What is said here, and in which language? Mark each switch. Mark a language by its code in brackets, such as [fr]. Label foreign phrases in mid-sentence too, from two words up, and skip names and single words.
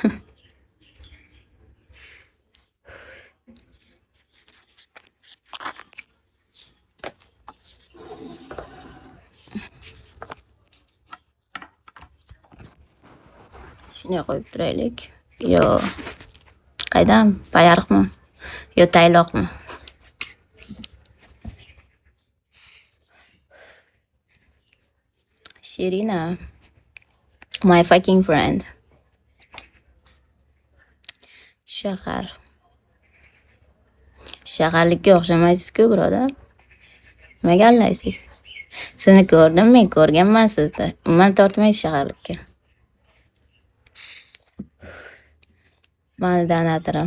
[uz] Shunday qo'yib turaylik. Yo, qaydam? Payariqmi? Yo, tayloqmi? Shirina, [en] my fucking friend. [uz] Shahar. Shaharlikka o'xshamaysiz-ku, birodar. Nimaga allaysiz? Sizni ko'rdim, men ko'rganman sizni. Umuman tortmaysiz shaharlikka. Mani donatorim.